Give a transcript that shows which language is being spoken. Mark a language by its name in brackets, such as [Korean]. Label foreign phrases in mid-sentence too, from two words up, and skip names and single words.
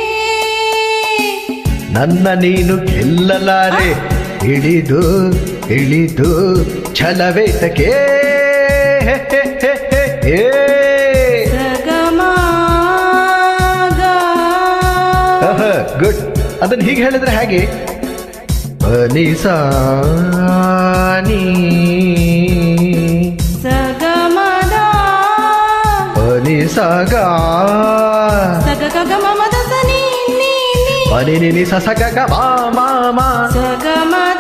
[Kannada] ನನ್ನ ನೀನು ಗೆಲ್ಲಲಾರೆ, ಇಳಿದು ಇಳಿದು ಛಲವೇತಕ್ಕೆ. ಗುಡ್. ಅದನ್ನು ಹೀಗೆ ಹೇಳಿದ್ರೆ ಹೇಗೆ? ಪನಿಸಾನಿ ಸಗಮದ ಪನಿಸಗ ಸಗಗಮದ ಸನಿ ಪನಿ ನಿನಿ ಸಸಗ ಮಾಮ ಸಗಮದ